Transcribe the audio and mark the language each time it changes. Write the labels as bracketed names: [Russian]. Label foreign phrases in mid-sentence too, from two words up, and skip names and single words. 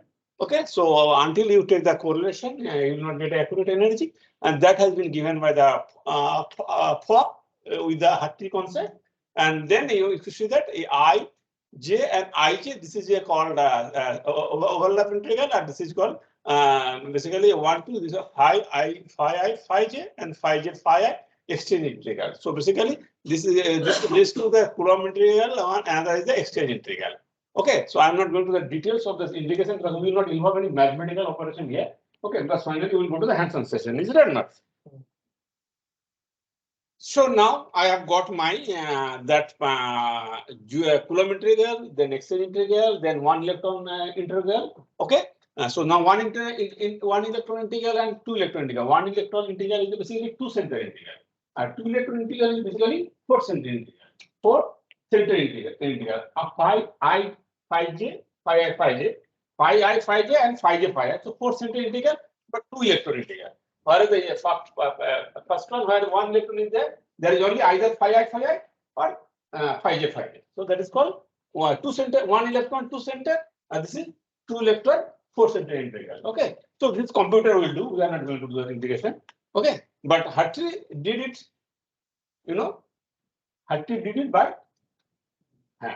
[English] Okay, so until you take the correlation, you will not get accurate energy, and that has been given by the Fock with the Hartree concept. And then you see that I, J and Ij, this is called overlap integral, and this is called basically 1, 2, this is phi I, phi j, and phi j, phi I exchange integral. So basically, this is this leads to the Coulomb integral, and another is the exchange integral. Okay, so I'm not going to the details of this integration because we will not involve any mathematical operation here. Okay, because finally we will go to the hands-on session. Is it or not? So now I have got my Coulomb integral, then exchange integral, then one electron integral. Okay. So now one electron integral and two electron integral. One electron integral is basically two center integral. Two electron integral is basically four center integral. Four center integral. Phi I, phi j, phi I, phi j, phi I, phi j, and phi j, phi I. So four center integral, but two electron integral. Where is the first one where one electron is there is only either phi I or phi j, phi j. So that is called two center, one electron, two center. This is two electron, four center integral. Okay. So this computer will do. We are not going to do the integration. Okay. But Hartree did it, Hartree did it by hand.